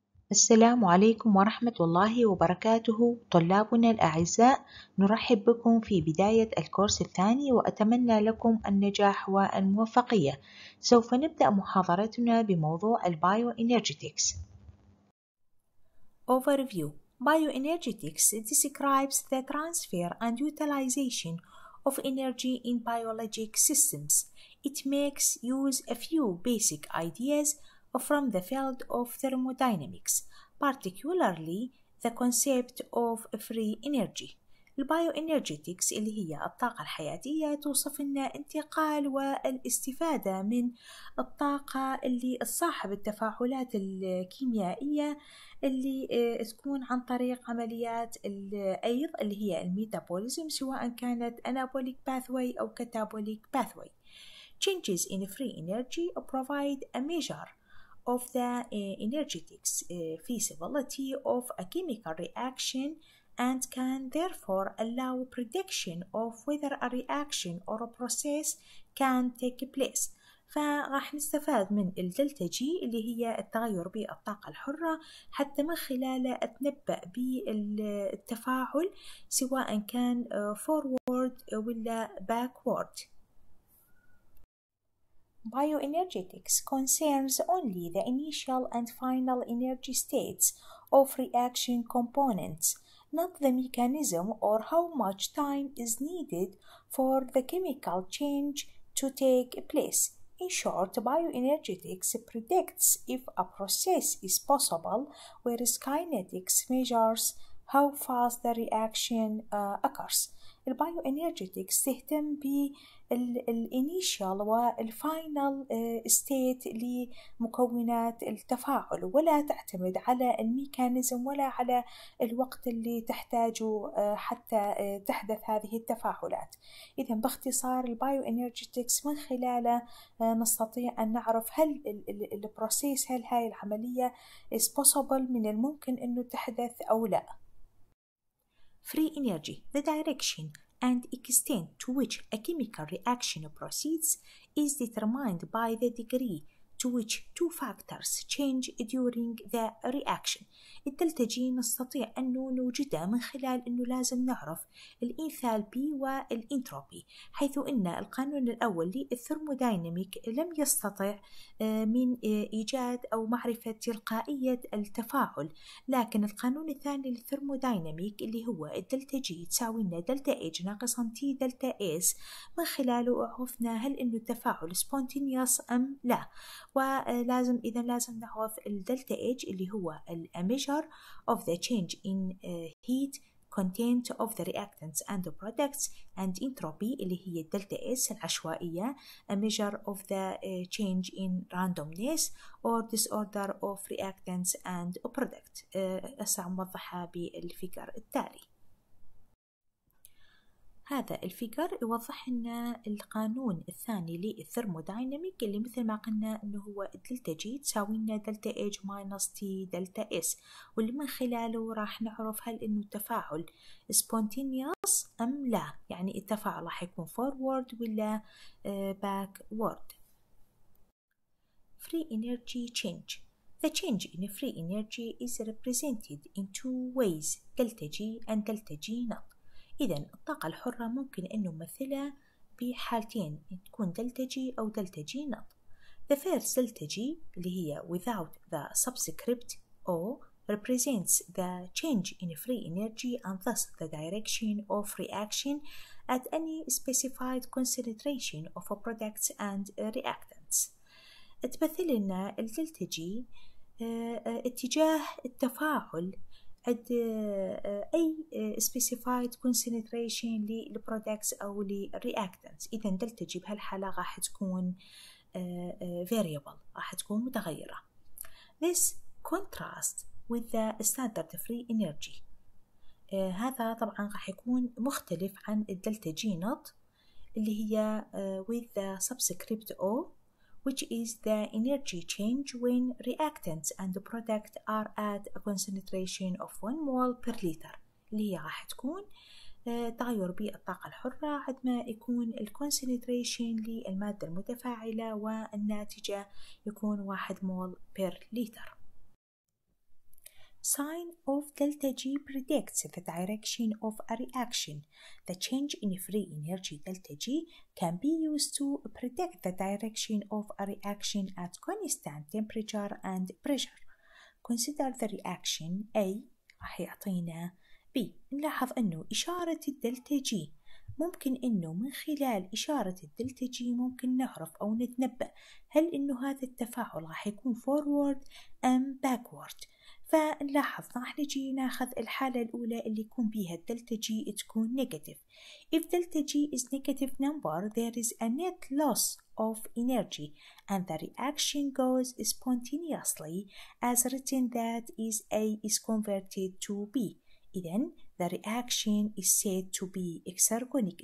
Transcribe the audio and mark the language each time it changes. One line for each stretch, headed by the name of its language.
Arabic: السلام عليكم ورحمة الله وبركاته طلابنا الأعزاء، نرحب بكم في بداية الكورس الثاني وأتمنى لكم النجاح والموفقية. سوف نبدأ محاضرتنا بموضوع Bioenergetics.
English: Overview. Bioenergetics describes the transfer and utilization of energy in biologic systems. It makes use of a few basic ideas from the field of thermodynamics, particularly the concept of free energy.
Arabic: البايوإنرجيتكس اللي هي الطاقة الحياتية توصف لنا انتقال والاستفادة من الطاقة اللي تصاحب التفاعلات الكيميائية اللي تكون عن طريق عمليات الأيض اللي هي الميتابوليزم، سواء كانت
English: anabolic pathway
Arabic: أو
English: catabolic pathway. Changes in free energy provide a measure of the energetics feasibility of a chemical reaction and can therefore allow prediction of whether a reaction or a process can take place.
Arabic: فراح نستفاد من الدلتا جي اللي هي التغير بالطاقة الحرة حتى من خلاله أتنبأ بالتفاعل سواء كان forward ولا backward.
English: Bioenergetics concerns only the initial and final energy states of reaction components, not the mechanism or how much time is needed for the chemical change to take place. In short, bioenergetics predicts if a process is possible, whereas kinetics measures how fast the reaction occurs.
Arabic: البايوإنرجيتكس تهتم بالإنيشال والفاينل ستيت لمكونات التفاعل، ولا تعتمد على الميكانيزم ولا على الوقت اللي تحتاجه حتى تحدث هذه التفاعلات. إذن باختصار البايوإنرجيتكس من خلاله نستطيع أن نعرف هل البروسيس، هل هاي العملية
English: is possible،
Arabic: من الممكن أنه تحدث أو لا.
English: Free energy, the direction and extent to which a chemical reaction proceeds, is determined by the degree to which two factors change during the reaction.
Arabic: الدلتا جي نستطيع أنه نوجدها من خلال أنه لازم نعرف الإنثالبي والإنتروبي، حيث أن القانون الأول للثرمودايناميك لم يستطع من إيجاد أو معرفة تلقائية التفاعل، لكن القانون الثاني للثرمودايناميك اللي هو الدلتا جي تساوي لنا دلتا إيج ناقصا تي دلتا إس، من خلاله عرفنا هل إنه التفاعل سبونتينيوس أم لا. ولازم لازم نعرف الدلتا إيج اللي هو
English: measure of the change in heat content of the reactants and the products, and entropy
Arabic: اللي هي الدلتا اس العشوائية
English: a measure of the change in randomness or disorder of reactants and product.
Arabic: سأوضحها بالفيجر التالي. هذا الفيجر يوضح لنا القانون الثاني للثرمودايناميك اللي مثل ما قلنا انه هو دلتا جي تساوي لنا دلتا ايج ماينس تي دلتا اس، واللي من خلاله راح نعرف هل انه التفاعل سبونتينيوس ام لا، يعني التفاعل راح يكون فورورد ولا باكورد.
English: Free energy change. The change in free energy is represented in two ways, delta G and delta G naught.
Arabic: إذن الطاقة الحرة ممكن أن نمثلها بحالتين، تكون دلتا جي أو دلتا جي نوت.
English: The first delta G
Arabic: اللي هي
English: without the subscript O represents the change in free energy and thus the direction of reaction at any specified concentration of products and reactants.
Arabic: تمثل لنا الدلتا جي اتجاه التفاعل عند أي
English: specified concentration
Arabic: للبرودكتس أو للreactants. إذا دلتا جي بهالحالة راح تكون variable، راح تكون متغيرة.
English: This contrasts with the standard free energy.
Arabic: هذا طبعا راح يكون مختلف عن الدلتا جي نوت اللي هي
English: with the subscript O, which is the energy change when reactants and the product are at a concentration of 1 mole per liter،
Arabic: اللي هي راح تكون تغير بالطاقة الحرة عندما يكون الكونسنتريشن للمادة المتفاعلة والناتجة يكون 1 مول
English: per liter. sign of delta G predicts the direction of a reaction. The change in free energy delta G can be used to predict the direction of a reaction at constant temperature and pressure. Consider the reaction A
Arabic: راح يعطينا
English: B.
Arabic: نلاحظ أنه إشارة الدلتا G ممكن أنه من خلال إشارة الدلتا G ممكن نعرف أو نتنبأ هل أنه هذا التفاعل راح يكون forward أم backward. فنلاحظ راح نجي ناخذ الحالة الأولى اللي يكون بيها الدلتا G تكون negative.
English: If delta G is negative number, there is a net loss of energy and the reaction goes spontaneously as written that is A is converted to B. إذن the reaction is said to be exergonic.